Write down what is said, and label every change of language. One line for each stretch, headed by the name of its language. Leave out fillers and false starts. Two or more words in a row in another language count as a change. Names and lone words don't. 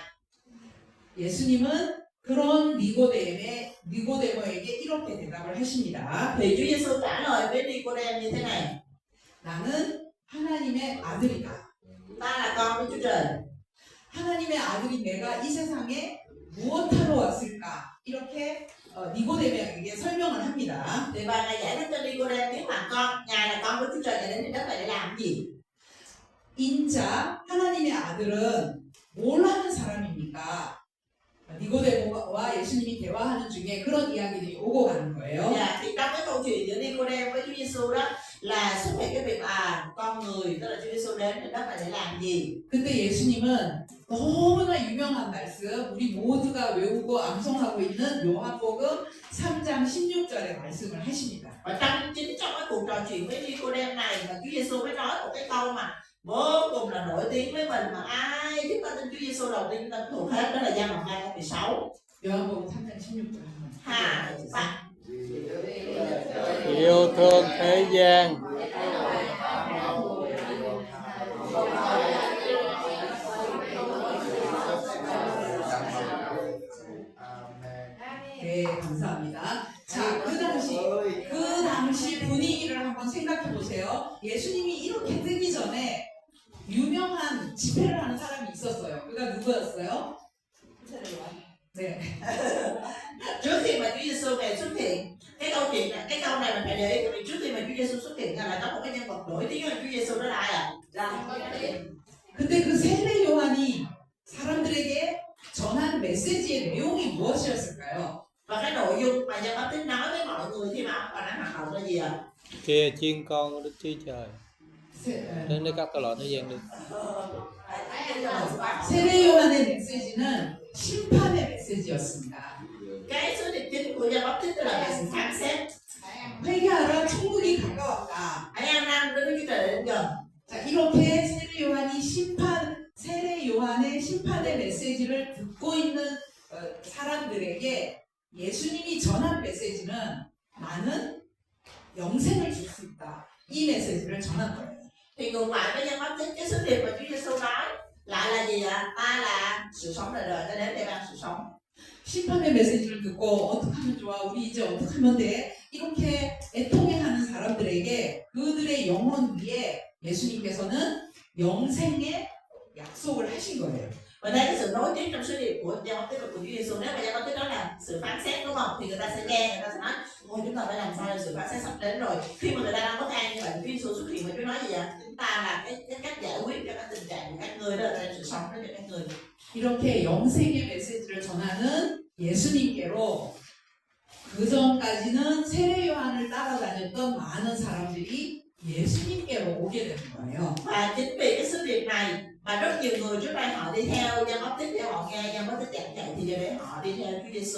Korean: 예수님은 그런 니고데모에게 이렇게 대답을 하십니다.
Vietnamese: Thì Chúa Giêsu trả lời với Nicôđêm như thế này:
Korean: 나는 하나님의 아들이다.
Vietnamese: ta là con của Chúa Trời.
Korean: 하나님의 아들이 내가 이 세상에 무엇하러 왔을까? 이렇게 니고데모에게 설명을 합니다.
Vietnamese: Thì bà này giải thích cho Nicôđêm biết là ngài là con của Chúa Trời, ngài đến đất này để làm gì?
Korean: 인자 하나님의 아들은 뭘 하는 사람입니까? 니고데모와 예수님이 대화하는 중에 그런 이야기들이 오고 가는 거예요.
Vietnamese: Dạ, thì trong cái câu chuyện giữa Nicôđêm với Chúa Giêsu đó là xuất hiện cái việc con người tức là Chúa Giêsu đến đất này để làm gì?
Korean: 그때 예수님은 너무나 유명한 말씀, 우리 모두가 외우고 암송하고 있는 요한복음 3장 16절의 말씀을 하십니다.
Vietnamese: Và chính trong cái cuộc trò chuyện với Nicôđêm này mà Chúa Giêsu mới nói một cái câu mà vô cùng là nổi tiếng với mình mà ai chúng ta tin Chúa Giêsu đầu tiên chúng ta thuộc hết, đó là Giăng đoạn 2 câu 16.
Korean: 요한복음 3장 16절 한번. Hà bạn
Vietnamese: yêu thương thế gian.
Korean: 네, 감사합니다. 자, 그 당시 분위기를 한번 생각해 보세요. 예수님이 이렇게 뜨기 전에 유명한 집회를 하는 사람이 있었어요. 그가 누구였어요? 네.
Vietnamese: trước khi mà Chúa Giêsu về xuất hiện, cái câu chuyện này, cái câu này mình phải để ý, bởi vì trước khi mà Chúa Giêsu xuất hiện là có một cái nhân vật nổi tiếng hơn Chúa Giêsu, đó là ai ạ?
Korean: 그때 그 세례 요한이 사람들에게 전한 메시지의 내용이 무엇이었을까요?
Vietnamese: Và cái nội dung mà Giăng Báp-tít nói với mọi người khi mà ông còn đang hoạt động là gì ạ? Kia chiên con của Đức Chúa Trời
Korean: 세,
Vietnamese: đến để cắt tội lỗi thế gian đi.
Korean: 세례 요한의 메시지는 심판의 메시지였습니다.
Vietnamese: Cái sứ điệp chính của Giăng Báp-tít tức là về sự phán xét.
Korean: 회개하라, 천국이 가까웠다.
Vietnamese: Hãy ăn năn với Đức Chúa Trời đến gần.
Korean: 자, 이렇게 세례 요한의 심판의 메시지를 듣고 있는 사람들에게 예수님이 전한 메시지는 나는 영생을 줄 수 있다. 이 메시지를 전한 거예요.
Vietnamese: Thì ngược lại với Giăng Báp-tít, cái sứ điệp mà Chúa Giêsu nói lại là gì ạ? Ta là sự sống đời đời, ta đến để ban sự sống.
Korean: 심판의 메시지를 듣고 어떻게 하면 좋아? 우리 이제 어떻게 하면 돼? 이렇게 애통해하는 사람들에게 그들의 영혼 위에 예수님께서는 영생의 약속을 하신 거예요.
Vietnamese: Và đây cái sự nối tiếp trong sứ điệp của Giăng Báp-tít và của Chúa Giêsu, nếu mà Giăng Báp-tít nói là sự phán xét đúng không? Thì người ta sẽ nghe, người ta sẽ nói ôi chúng ta phải làm sao để sự phán xét sắp đến rồi. Khi mà người ta đang bất an như vậy, Chúa Giêsu xuất hiện và Chúa nói gì vậy? Chúng ta là cái cách giải quyết cho cái tình trạng của các ngươi, đó là đem sự sống đến cho các ngươi.
Korean: 이렇게 영생의 메시지를 전하는 예수님께로 그 전까지는 세례 요한을 따라다녔던 많은 사람들이 예수님께로 오게 되는 거예요.
Vietnamese: Và chính vì cái sự việc này mà rất nhiều người trước đây họ đi theo Giăng Báp-tít để họ nghe Giăng Báp-tít giảng dạy thì giờ để họ đi theo Chúa Giêsu.